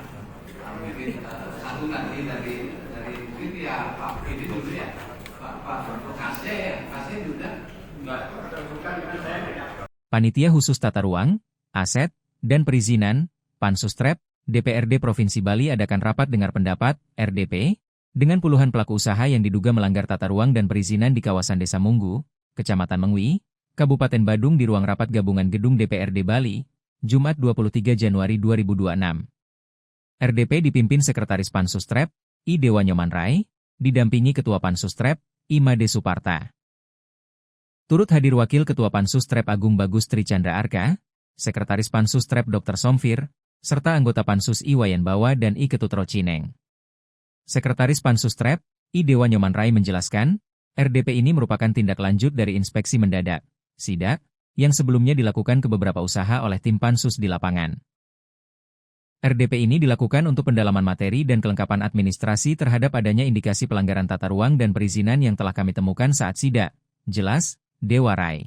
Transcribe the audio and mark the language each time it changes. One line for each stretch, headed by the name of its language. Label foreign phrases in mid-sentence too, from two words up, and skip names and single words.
Indonesian: Mungkin satu nanti dari mungkin ya Pak ini dulu ya, Pak Kasih juga enggak. Panitia Khusus Tata Ruang, Aset, dan Perizinan, Pansustrep, DPRD Provinsi Bali adakan rapat dengar pendapat, RDP, dengan puluhan pelaku usaha yang diduga melanggar tata ruang dan perizinan di kawasan Desa Munggu, Kecamatan Mengwi, Kabupaten Badung di ruang rapat gabungan gedung DPRD Bali, Jumat 23 Januari 2026. RDP dipimpin Sekretaris Pansustrep, I. Dewa Nyoman Rai, didampingi Ketua Pansustrep, I. Made Suparta. Turut hadir Wakil Ketua Pansustrep Agung Bagus Tri Chandra Arka, Sekretaris Pansustrep Dr. Somfir, serta anggota Pansus I. Wayan Bawa dan I. Ketut Rocineng. Sekretaris Pansustrep, I. Dewa Nyoman Rai menjelaskan, RDP ini merupakan tindak lanjut dari inspeksi mendadak, SIDAK, yang sebelumnya dilakukan ke beberapa usaha oleh tim Pansus di lapangan. RDP ini dilakukan untuk pendalaman materi dan kelengkapan administrasi terhadap adanya indikasi pelanggaran tata ruang dan perizinan yang telah kami temukan saat SIDAK, jelas, Dewa Rai.